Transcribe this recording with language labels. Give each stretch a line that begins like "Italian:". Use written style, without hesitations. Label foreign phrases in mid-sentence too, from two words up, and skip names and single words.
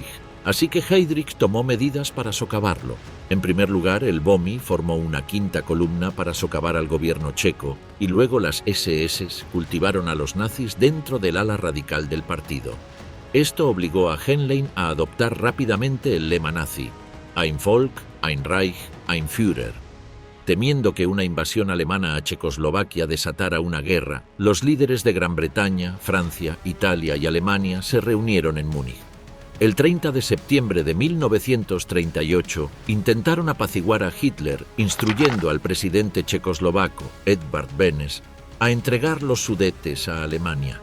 Spanish: Así que Heydrich tomó medidas para socavarlo. En primer lugar, el BOMI formó una 5ª columna para socavar al gobierno checo y luego las SS cultivaron a los nazis dentro del ala radical del partido. Esto obligó a Henlein a adoptar rápidamente el lema nazi:
German: Ein Volk, ein Reich, ein Führer.
Spanish: Temiendo que una invasión alemana a Checoslovaquia desatara una guerra, los líderes de Gran Bretaña, Francia, Italia y Alemania se reunieron en Múnich. El 30 de septiembre de 1938 intentaron apaciguar a Hitler, instruyendo al presidente checoslovaco, Edvard Benes, a entregar los Sudetes a Alemania.